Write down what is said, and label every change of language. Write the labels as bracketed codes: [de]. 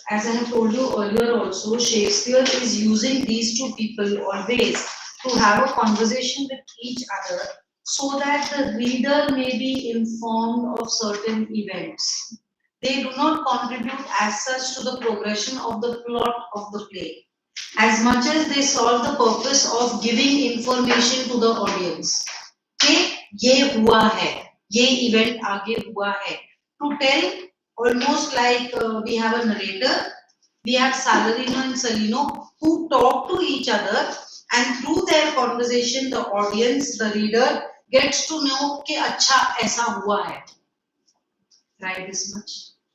[en] As I have told you earlier also, Shakespeare is using these two people always to have a conversation with each other so that the reader may be informed of certain events. They do not contribute as such to the progression of the plot of the play, as much as they solve the purpose of giving information to the audience. [hi] कि ये हुआ है, ये event आगे हुआ है. [en] To tell, almost like we have a narrator, we have Salarino and Salino who talk to each other, and through their conversation, the audience, the reader, gets to know [hi] कि अच्छा ऐसा हुआ है. [en] Right, this much.